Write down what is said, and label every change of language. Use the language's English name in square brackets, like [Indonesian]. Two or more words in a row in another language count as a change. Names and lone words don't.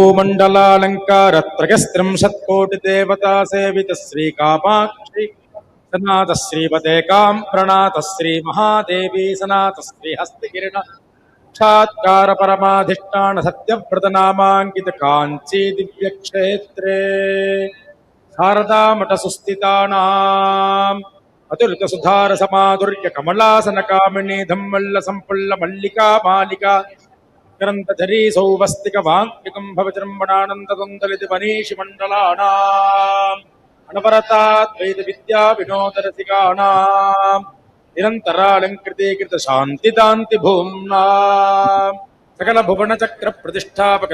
[Sanskrit] ഭൂമണ്ഡലാലങ്കാരത്രയസ്ത്രിംശത്കോടിദേവതാ സേവിത ശ്രീകാമാക്ഷി സനാത ശ്രീപദേ കാം പ്രണാത ശ്രീമഹാദേവീ സനാത ശ്രീഹസ്തികിരണ സാക്ഷാത്കാര പരമാധിഷ്ഠാന സത്യവ്രതനാമാങ്കിത കാഞ്ചീ ദിവ്യക്ഷേത്രേ शारदामठ सुस्थितानाम् अतुलित सुधार समाधुर्य कमलासन कामिनी धम्मल्ल संपुल्ल मल्लिका मालिका ग्रंथधरी सौवस्तिक वाङ्किकं भवजृम्भणानन्द द्वन्द्वलित वनीषि मण्डलानाम् अनवरताद्वैत विद्या विनोद रसिकानाम् निरन्तरालङ्कृतीकृत शान्तिदान्ति भूम्नाम् सकल भुवन चक्र प्रतिष्ठापक